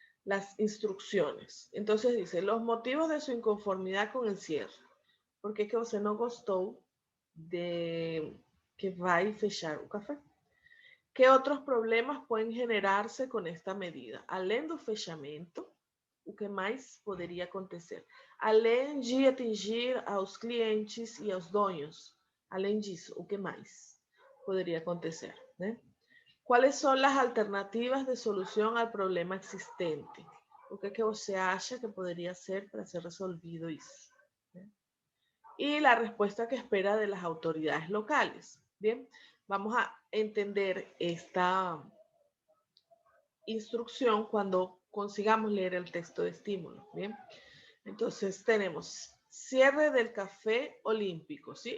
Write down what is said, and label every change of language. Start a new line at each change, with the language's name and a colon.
Spanish: Las instrucciones. Entonces dice, los motivos de su inconformidad con el cierre. Porque es que usted no gustó de que va a fechar un café. ¿Qué otros problemas pueden generarse con esta medida?
Portuguese: Além do fechamento, O que mais poderia acontecer? Além de atingir aos clientes e aos donos, além disso, o que mais poderia acontecer, né? Quais são as alternativas de solução ao problema existente? O que é que você acha que poderia ser para ser resolvido isso?
Spanish: ¿Bien? Y la respuesta que espera de las autoridades locales. Bien, vamos a entender esta instrucción cuando consigamos leer el texto de estímulo. Bien, entonces tenemos cierre del café olímpico, ¿sí?